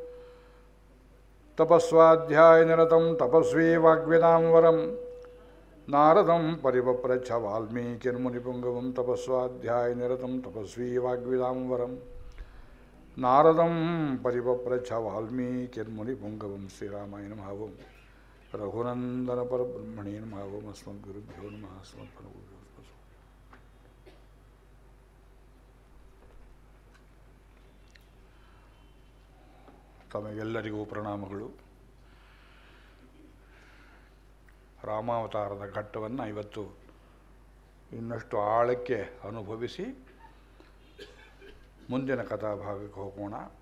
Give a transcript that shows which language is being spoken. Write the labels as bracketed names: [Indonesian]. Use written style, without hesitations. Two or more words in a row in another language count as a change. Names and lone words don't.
[Sanskrit] ತಪಸ್ವಾಧ್ಯಾಯನಿರತಂ ತಪಸ್ವಿ ವಾಗ್ವೇದಾಂ ವರಂ ನಾರದಂ ಪರಿವಪ್ರಚ್ಛ ವಾಲ್ಮೀಕಿರ್ಮುನಿಪುಂಗವಂ ತಪಸ್ವಾಧ್ಯಾಯನಿರತಂ ತಪಸ್ವಿ ವಾಗ್ವೇದಾಂ ವರಂ ನಾರದಂ ಪರಿವಪ್ರಚ್ಛ ವಾಲ್ಮೀಕಿರ್ಮುನಿಪುಂಗವಂ ಶ್ರೀರಾಮಾಯ ನಮಃ ಓಂ ರಘುನಂದನ ಪರಬ್ರಹ್ಮಣೇ ನಮಃ ಓಂ ಅಸ್ಮದ್ಗುರುಭ್ಯೋ ನಮಃ ಅಸ್ಮತ್ಪರಗುರುಭ್ಯೋ ನಮಃ. [Kannada] ತಮಗೆಲ್ಲರಿಗೂ ಪ್ರಣಾಮಗಳು. ರಾಮಾವತಾರದ ಘಟ್ಟವನ್ನು ಇವತ್ತು ಇನ್ನಷ್ಟು ಆಳಕ್ಕೆ ಅನುಭವಿಸಿ ಮುಂದಿನ ಕಥಾಭಾಗಕ್ಕೆ ಹೋಗೋಣ.